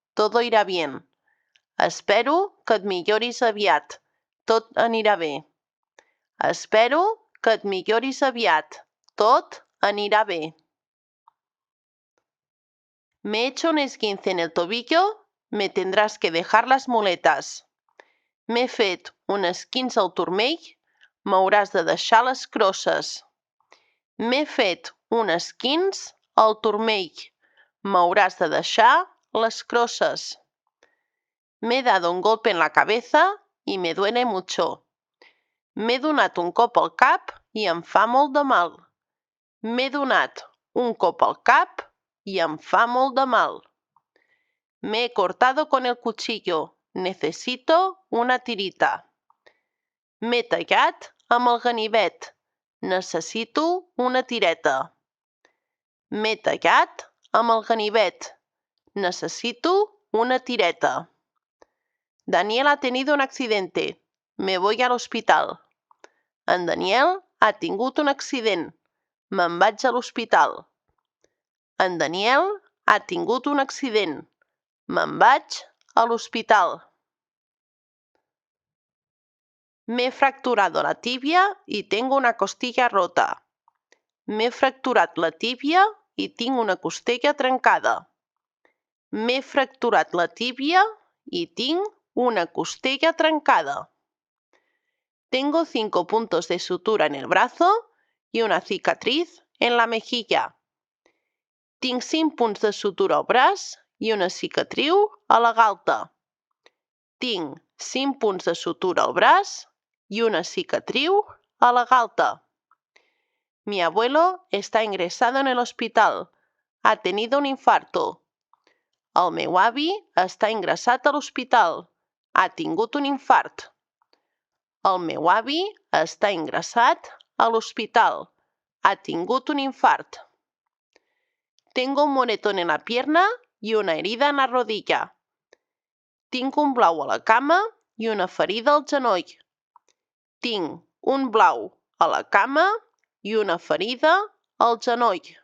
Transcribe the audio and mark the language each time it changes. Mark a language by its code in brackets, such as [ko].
[es] Todo irá bien. [ca] Espero que et milloris aviat. Tot anirà bé. Espero que et milloris aviat. Tot anirà bé. [es] Me he hecho un esguince en el tobillo. Me tendrás que dejar las muletas. [ca] M'he fet un esquinç al turmell. M'hauràs de deixar les crosses. M'he fet un esquinç al turmell. M'hauràs de deixar les crosses. [es] M'he dado un golpe en la cabeza y me duele mucho. [ca] M'he donat un cop al cap i em fa molt de mal. M'he donat un cop al cap y em fa molt de mal. [es] Me he cortado con el cuchillo. Necesito una tirita. [ca] M'he tallat amb el ganivet. Necessito una tireta. M'he tallat amb el ganivet. [es] Necesito una tireta. Daniel ha tenido un accidente. Me voy al hospital. [ca] En Daniel ha tingut un accident. Me'n vaig a l'hospital. En Daniel ha tingut un accident. Me'n vaig a l'hospital. [es] Me he fracturado la tibia y tengo una costilla rota. [ca] M'he fracturat la tíbia i tinc una costella trencada. M'he fracturat la tíbia y tinc una costella trencada. [es] Tengo 5 puntos de sutura en el brazo y una cicatriz en la mejilla. [ca] Tinc 5 punts de sutura al braç i una cicatriu a la galta. Tinc 5 punts de sutura al braç y una cicatriu a la galta. [es] Mi abuelo está ingresado en el hospital. Ha tenido un infarto. [ca] El meu avi està ingressat a l'hospital. Ha tingut un infart. El meu avi està ingressat a l'hospital. Ha tingut un infart. [es] Tengo un moretón en la pierna y una herida en la rodilla. [ca] Tinc un blau a la cama i una ferida al genoll. Tinc un blau a la cama y una ferida al genoll.